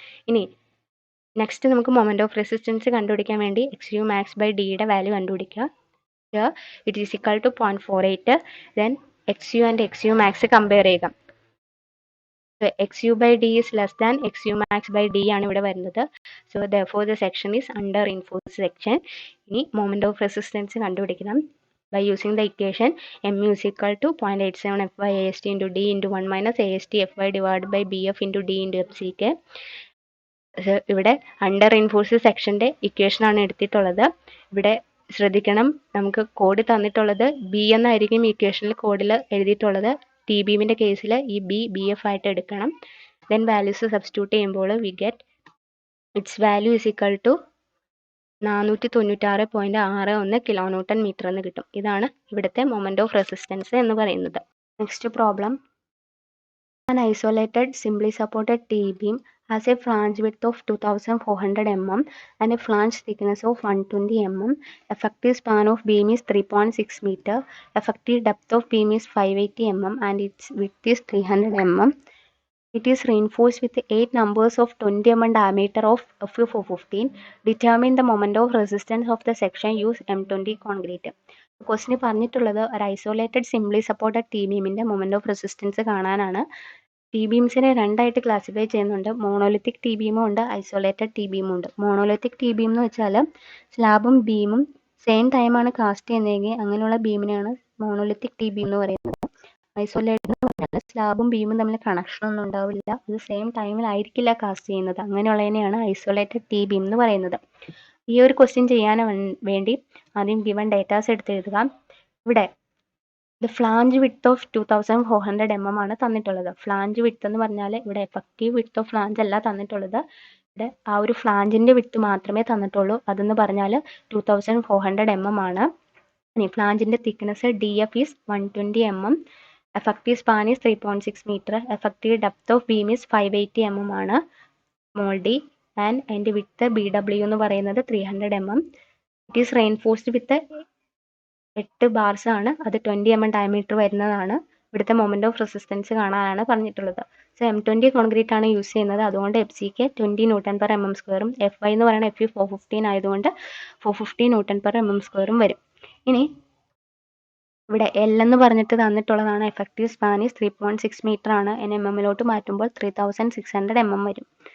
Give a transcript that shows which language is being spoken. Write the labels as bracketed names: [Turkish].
[Malayalam] ഇനി നെക്സ്റ്റ് നമുക്ക് moment of resistance കണ്ടുപിടിക്കാൻ വേണ്ടി XU_max/Dയുടെ വാല്യൂ കണ്ടുപിടിക്കുക. [English] It is equal to 0.48. Then XU and XU_max compare ചെയ്യുക. [Malayalam] XU/D is less than XU_max/D ആണ് ഇവിടെ വരുന്നത്. [English] So therefore the section is under reinforced section. [Malayalam] ഇനി മൊമെന്റ് ഓഫ് റെസിസ്റ്റൻസ് കണ്ടുപിടിക്കണം [English] by using the equation mu is equal to 0.87 FY/AST × D × 1 - AST FY divided by BF × D × FCK. [Malayalam] ഇവിടെ under reinforced സെക്ഷന്റെ equation ആണ് എടുത്തിട്ടുള്ളത്. ഇവിടെ ശ്രദ്ധിക്കണം, നമുക്ക് code തന്നിട്ടുള്ളത് B എന്നായിരിക്കും ഇക്വേഷനിൽ കോഡിൽ എഴുതിയിട്ടുള്ളത്. ടി ബീമിന്റെ കേസിൽ ഈ BF ആയിട്ട് എടുക്കണം. ദെൻ വാല്യൂസ് സബ്സ്റ്റിറ്റ്യൂട്ട് ചെയ്യുമ്പോൾ [English] we get its value is equal to [Malayalam] 496.61 kN/m എന്ന് കിട്ടും. ഇതാണ് ഇവിടുത്തെ മൊമെന്റ് ഓഫ് റെസിസ്റ്റൻസ് എന്ന് പറയുന്നത്. [English] Next problem, an isolated simply supported T-beam has a flange width of 2400 mm and a flange thickness of 120 mm. Effective span of beam is 3.6 meter. Effective depth of beam is 580 mm and its width is 300 mm. It is reinforced with 8 numbers of 20 mm diameter of Fu415. Determine the moment of resistance of the section. Use M20 concrete. [Malayalam] ക്വസ്റ്റിന് പറഞ്ഞിട്ടുള്ളത് ഒരു isolated simply supported T ബീമിൻ്റെ moment of resistance കാണാനാണ്. T ബീംസിനെ രണ്ടായിട്ട് classify ചെയ്യുന്നുണ്ട്. Monolithic T ബീമും ഉണ്ട്, isolated T ബീമും ഉണ്ട്. Monolithic T beam എന്ന് വെച്ചാൽ സ്ലാബും ബീമും same ടൈമാണ് കാസ്റ്റ് ചെയ്യുന്നതെങ്കിൽ അങ്ങനെയുള്ള ബീമിനെയാണ് മോണോലിത്തിക് ടി ബീം എന്ന് പറയുന്നത്. ഐസോലേറ്റഡ് എന്ന് പറഞ്ഞാൽ സ്ലാബും ബീമും തമ്മിൽ കണക്ഷൻ ഒന്നും ഉണ്ടാവില്ല, അത് സെയിം ടൈമിലായിരിക്കില്ല കാസ്റ്റ് ചെയ്യുന്നത്. അങ്ങനെയുള്ളതിനെയാണ് ഐസോലേറ്റഡ് ടി ബീം എന്ന് പറയുന്നത്. ഈ ഒരു ക്വസ്റ്റ്യൻ ചെയ്യാൻ വേണ്ടി ആദ്യം ഗിവൺ ഡേറ്റാസ് എടുത്ത് എഴുതുക. ഇവിടെ the flange width of 2400 mm ആണ് തന്നിട്ടുള്ളത്. ഫ്ലാഞ്ച് വിഡ്ത്ത് എന്ന് പറഞ്ഞാൽ ഇവിടെ എഫക്റ്റീവ് വിഡ്ത്ത് ഓഫ് ഫ്ലാഞ്ച് അല്ല തന്നിട്ടുള്ളത്, ഇവിടെ ആ ഒരു ഫ്ലാഞ്ചിൻ്റെ വിഡ്ത്ത് മാത്രമേ തന്നിട്ടുള്ളൂ. അതെന്ന് പറഞ്ഞാൽ 2400 mm ആണ്. ഇനി ഫ്ലാഞ്ചിൻ്റെ thickness [English] D F is 120 mm, effective span is 3.6 meter, effective depth of beam is 580 mm ആണ്, small d, and അതിൻ്റെ width BW എന്ന് പറയുന്നത് 300 mm. It is reinforced with 8 bars [Malayalam] ആണ്, അത് [English] 20 mm diameter [Malayalam] വരുന്നതാണ്. ഇവിടുത്തെ മൊമെന്റ് ഓഫ് റെസിസ്റ്റൻസ് കാണാനാണ് പറഞ്ഞിട്ടുള്ളത്. സോ M20 കോൺക്രീറ്റ് ആണ് യൂസ് ചെയ്യുന്നത്, അതുകൊണ്ട് FCK 20 Nm/mm², FY എന്ന് പറയുന്നത് Fe415 ആയതുകൊണ്ട് 450 Nm/mm² വരും. ഇനി ഇവിടെ എൽ എന്ന് പറഞ്ഞിട്ട് തന്നിട്ടുള്ളതാണ്. എഫക്റ്റീവ് സ്പാൻ ഈസ് 3.6 മീറ്റർ ആണ്. MM-ലോട്ട് മാറ്റുമ്പോൾ 3600 mm വരും.